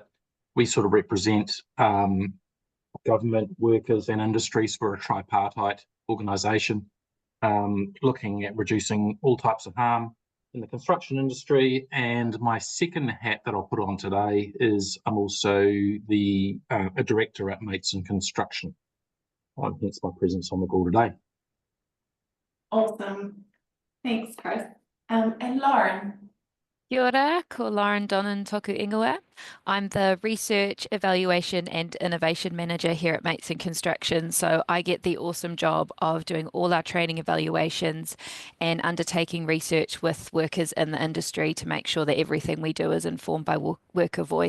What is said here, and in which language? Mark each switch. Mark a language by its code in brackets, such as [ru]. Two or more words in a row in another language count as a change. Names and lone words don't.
[en] We sort of represent government, workers and industries for a tripartite organisation, looking at reducing all types of harm in the construction industry. And my second hat that I'll put on today is I'm also a director at Mates in Construction. Hence my presence on the call today. Awesome. Thanks, Chris. And Lauren. [mi] Kia ora, ko Lauren Donnan toku ingoa. [en] I'm the Research, Evaluation and Innovation Manager here at Mates in Construction. So I get the awesome job of doing all our training evaluations and undertaking research with workers in the industry to make sure that everything we do is informed by worker voice.